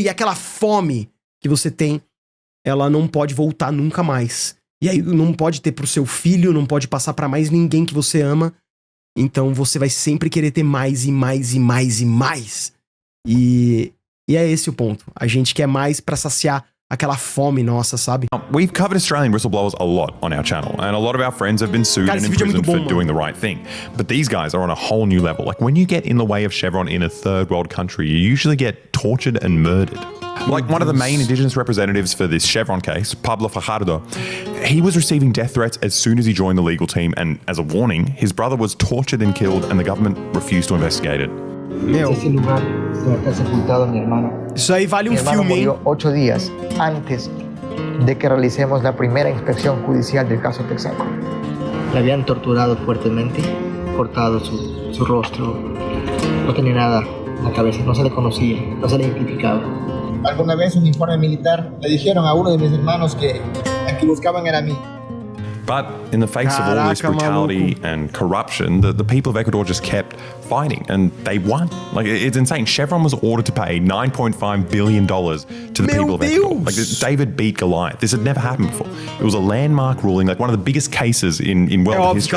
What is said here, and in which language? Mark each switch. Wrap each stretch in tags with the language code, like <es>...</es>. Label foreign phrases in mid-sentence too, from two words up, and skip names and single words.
<pt>E aquela fome que você tem, ela não pode voltar nunca mais. E aí, não pode ter pro seu filho, não pode passar pra mais ninguém que você ama. Então, você vai sempre querer ter mais, e mais, e mais, e mais. E é esse o ponto. A gente quer mais pra saciar aquela fome nossa, sabe?</pt> <en>We've covered Australian whistleblowers a lot on our channel, and a lot of our friends have been sued and imprisoned for doing the right thing. But these guys are on a whole new level. Like, when you get in the way of Chevron in a third world country, you usually get tortured and murdered. Like one of the main indigenous representatives for this Chevron case, Pablo Fajardo, he was receiving death threats as soon as he joined the legal team, and as a warning, his brother was tortured and killed, and the government refused to investigate it.</en> <es>Ese lugar donde está sepultado mi hermano.</es> <pt>Isso aí vale</pt> <es>mi hermano</es> <pt>filme,</pt> <es>murió 8 días antes de que realicemos la primera inspección judicial del caso Texaco. Le habían torturado fuertemente, cortado su rostro, no tenía nada en la cabeza, no se le conocía, no se le identificaba. Alguna vez un informe militar le dijeron a uno de mis hermanos que el que buscaban era a mí.</es> <en>But in the face of all this brutality and corruption, the people of Ecuador just kept fighting and they won. Like, it's insane. Chevron was ordered to pay $9.5 billion to the people of Ecuador. Like, David beat Goliath. This had never happened before. It was a landmark ruling, like one of the biggest cases in world history.</en>